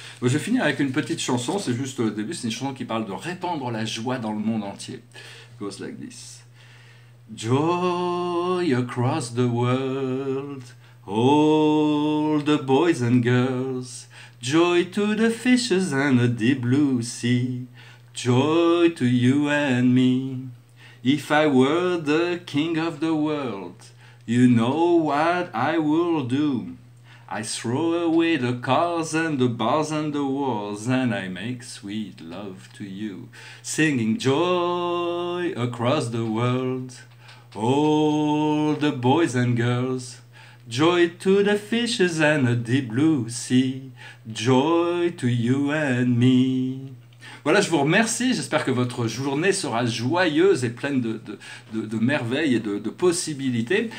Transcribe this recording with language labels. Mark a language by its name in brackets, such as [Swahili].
[French] Je vais finir avec une petite chanson. C'est juste au début. C'est une chanson qui parle de répandre la joie dans le monde entier. [English] It goes like this. Joy across the world, all the boys and girls, joy to the fishes and the deep blue sea, joy to you and me. If I were the king of the world, you know what I will do. I throw away the cars and the bars and the walls, and I make sweet love to you, singing joy across the world. All the boys and girls, joy to the fishes and the deep blue sea, joy to you and me. [French] Voilà, je vous remercie, j'espère que votre journée sera joyeuse et pleine de merveilles et de possibilités.